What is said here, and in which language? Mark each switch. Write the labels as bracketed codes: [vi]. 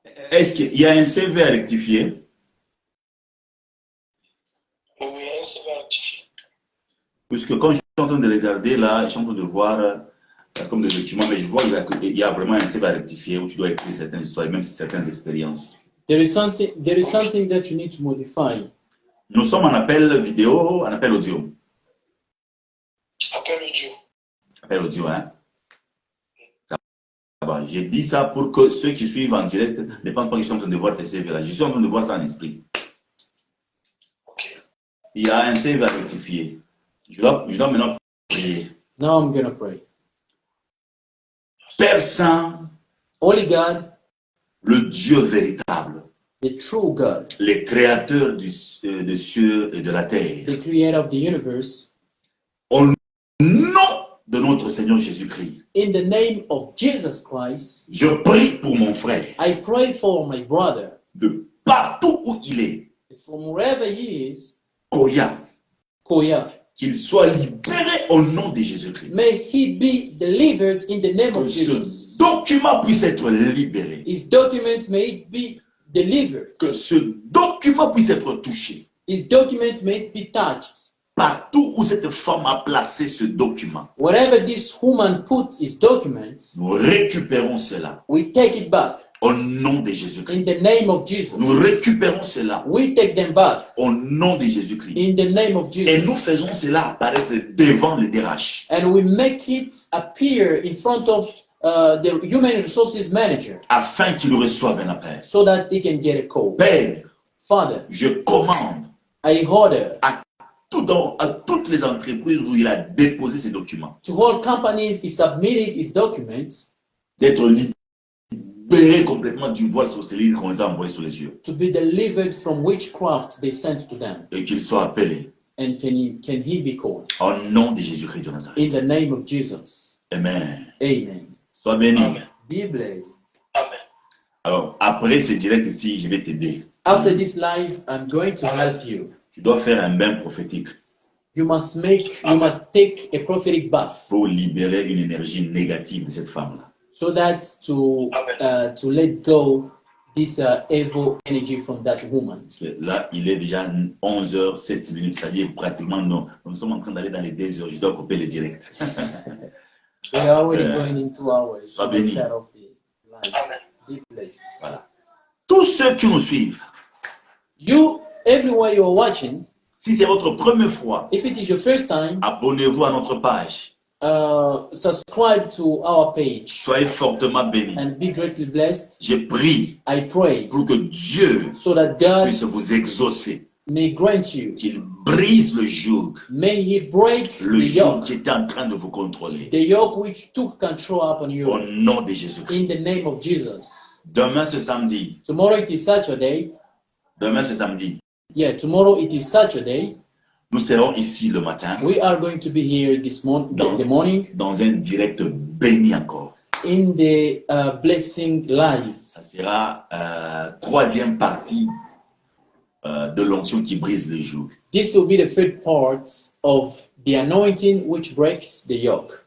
[fr] Est-ce qu'il y a un CV à rectifier? Oui, un CV à rectifier. Puisque quand je suis en train de regarder là, je suis en train de voir comme des documents, mais je vois qu'il y a vraiment un CV à rectifier où tu dois écrire certaines histoires, même certaines expériences. [en] There is something that you need to modify. [fr] Nous sommes en appel vidéo, en appel audio. Appel audio. Appel audio, hein? J'ai dit ça pour que ceux qui suivent en direct ne pensent pas qu'ils sont en train de voir tes CV là. Je suis en train de voir ça en esprit. Ok. Il y a un CV à rectifier. Je dois maintenant prier. [en] Now I'm going to pray. [fr] Père Saint, [en] Holy God, [fr] le Dieu véritable, [en] the true God, [fr] le créateur des cieux et de la terre, [en] the creator of the universe, [fr] au nom de notre Seigneur Jésus-Christ, [en] in the name of Jesus Christ, [fr] je prie pour mon frère, [en] I pray for my brother, [fr] de partout où il est, [en] from wherever he is, [fr] Koya, [en] Koya, [fr] qu'il soit libéré au nom de Jésus-Christ. [en] may he be delivered in the name [fr] Que [en] of [fr] ce [en] Jesus. [fr] document puisse être libéré. [en] His documents may it be delivered. [fr] Que ce document puisse être touché. [en] His documents may it be touched. [fr] Partout où cette femme a placé ce document, [en] Wherever this woman puts his documents, [fr] nous récupérons cela. [en] we take it back. [fr] Au nom de Jésus-Christ. [en] In the name of Jesus. [fr] Nous récupérons cela [en] We take them back. [fr] au nom de Jésus-Christ. [en] In the name of [fr] Et nous [en] Jesus. [fr] faisons cela apparaître devant le DRH. [en] And we make it appear in front of the human resources manager [fr] Afin qu'il reçoive un appel. [en] so that he can get a call. [fr] Père, [en] Father, [fr] je commande [en] I order [fr] à toutes les entreprises où il a déposé ses documents [en] to all companies he submitted his documents [fr] d'être libérés complètement du voile sorcellerie qu'on les a envoyés sur les yeux. [en] to be delivered from witchcraft they sent to them. [fr] Et qu'ils soient appelés [en] And can he be called? [fr] au nom de Jésus-Christ de Nazareth. [en] In the name of Jesus. Amen. Amen. [fr] Sois béni. [en] Amen. Be blessed. Amen. [fr] Alors, après ce direct ici, je vais t'aider. [en] After this live, I'm going to help you. [fr] Tu dois faire un bain prophétique [en] You must take a prophetic bath [fr] pour libérer une énergie négative de cette femme-là. [en] so that to let go this evil energy from that woman. [fr] Parce que là, il est déjà 11h07 minutes, c'est-à-dire pratiquement nous sommes en train d'aller dans les 2 heures. Je dois couper le direct. [en] We are already going in 2 hours. So [fr] Sois béni. [en] let's start off the live. Amen. Be blessed. [fr] Voilà. Tous ceux qui nous suivent, [en] You, everywhere you are watching, [fr] si c'est votre première fois, [en] if it is your first time, [fr] abonnez-vous à notre page. [en] subscribe to our page [fr] Soyez fortement bénis. [en] and be greatly blessed. [fr] Je prie [en] I pray [fr] pour que Dieu [en] so that God [fr] puisse vous exaucer, [en] may grant you, [fr] qu'il brise le joug, [en] may He break [fr] le [en] the [fr] joug [en] yoke, [fr] qui était en train de vous contrôler. [en] the yoke which took control upon [fr] Au [en] you. [fr] nom de Jésus-Christ. [en] In the name of Jesus. [fr] Demain, ce samedi. [en] Tomorrow it is Saturday. [fr] Demain, ce samedi. [en] Yeah, tomorrow it is Saturday. [fr] Nous serons ici le matin [en] We are going to be here this the morning [fr] dans un direct béni encore. [en] in the blessing live. [fr] Ça sera troisième partie de l'onction qui brise les jougs. [en] This will be the third part of the anointing which breaks the yoke.